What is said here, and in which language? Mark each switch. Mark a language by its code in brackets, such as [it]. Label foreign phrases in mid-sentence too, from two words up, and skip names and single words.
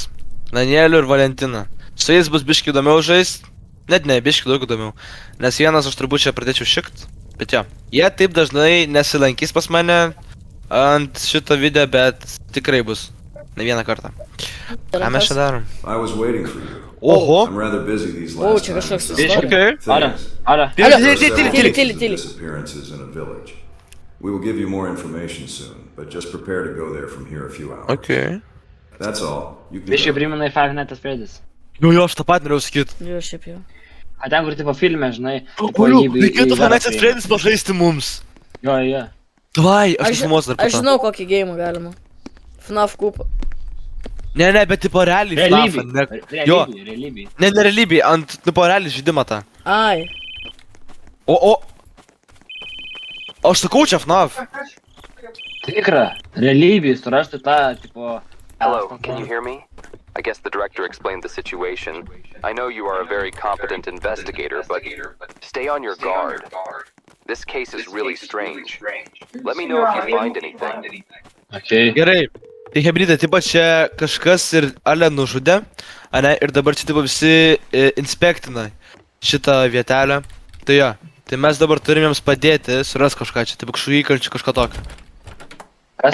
[lt] Danielių ir Valentiną. Su jais bus biški įdomiau žaist. Net ne, biški daug įdomiau. Nes vienas aš turbūt čia pradėčiau šikt. Bet jo. Jie taip dažnai nesilankys pas mane ant šito video, bet tikrai bus. Ne vieną kartą. Ką mes čia darom? [en] I was waiting for you. [lt] Oho! [en] I'm rather busy these [lt] O, [en] last [lt] čia [en] times. [lt] kažkoks [en] Things [lt] istorija. [en] Okay. Ara, ara. There are [lt] Tyli, [en] several [lt] tyli, tyli, [en] cases of [lt] tyli. [en] disappearances in a village. We will give you more information soon, but just prepare to go there from here a few hours. Okay. That's all. You can [lt] Biškai [en] go. [lt] primena į Five Nights at Freddy's. Jo, aš tą pat norėjau sakyti. Jo, šiaip jau. A ten, kur tipo filme, žinai. tipo, Kuriu, jį- reikėtų jį Fanatės verta Freddy's pažaisti mums. Jo, jo. Davai, aš Aš, nufilmuosiu dar aš po to. žinau, kokį gėjimą galima. FNAF kupą. Ne, bet tipo realiai FNAF, ne. Jo, Realybė. ne realybėj, ant tipo realiai žaidimą tą. Ai. O aš sakau čia FNAF. Tikra. Realybė, surasti tą, tipo... [en] Hello, can you hear me? I guess the director explained the situation. I know you are a very competent investigator, but stay on your guard. This case is really strange. Let me know if you find anything. Okay. [lt] Gerai. Tai hebridai, taip pat čia kažkas ir Ale nužudė, ane, ir dabar čia taip visi inspektina šitą vietelę. Tai jo, tai mes dabar turim jiems padėti, suras kažką čia, taip kažkokį įkalčių, kažką tokio. Kas